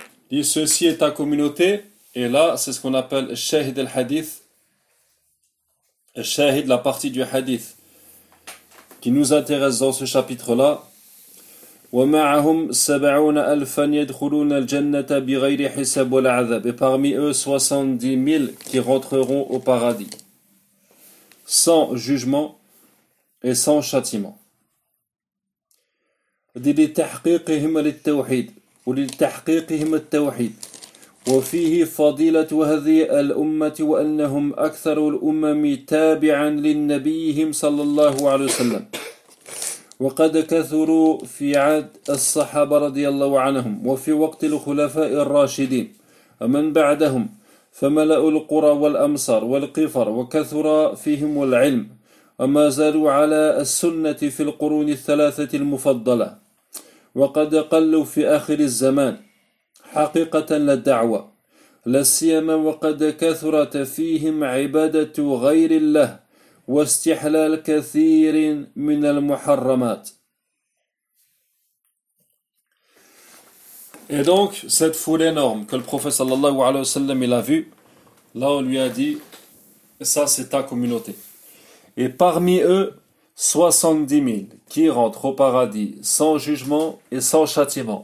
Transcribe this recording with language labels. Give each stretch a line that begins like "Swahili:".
French: Dit, ceci est ta communauté, et là, c'est ce qu'on appelle Shahid al-Hadith, Shahid, la partie du Hadith qui nous intéresse dans ce chapitre-là.
Arabic: وَمَعَهُمْ سَبْعُونَ أَلْفًا يَدْخُلُونَ الْجَنَّةَ بِغَيْرِ حِسَابٍ وَلَا عَذَابٍ.
French: Et parmi eux, 70 000 qui rentreront au paradis, sans jugement et sans châtiment. Dit,
Arabic: لِتَحْقِيقِهِمْ لِلتَّوْحِيدِ ولتحقيقهم التوحيد وفيه فضيلة هذه الأمة وأنهم أكثر الأمم تابعا للنبيهم صلى الله عليه وسلم وقد كثروا في عهد الصحابة رضي الله عنهم وفي وقت الخلفاء الراشدين ومن بعدهم فملأوا القرى والأمصار والقفر وكثر فيهم العلم وما زالوا على السنة في القرون الثلاثة المفضلة وقد قلوا في آخر الزمان حقيقة للدعوة لسيما وقد كثرت فيهم عبادة غير الله واستحلال كثير من المحرمات.
French: Et donc cette foule énorme que le prophète sallallahu alayhi wa sallam il a vu, là on lui a dit, ça c'est ta communauté. Et parmi eux, 70 000 qui rentrent au paradis sans jugement et sans châtiment.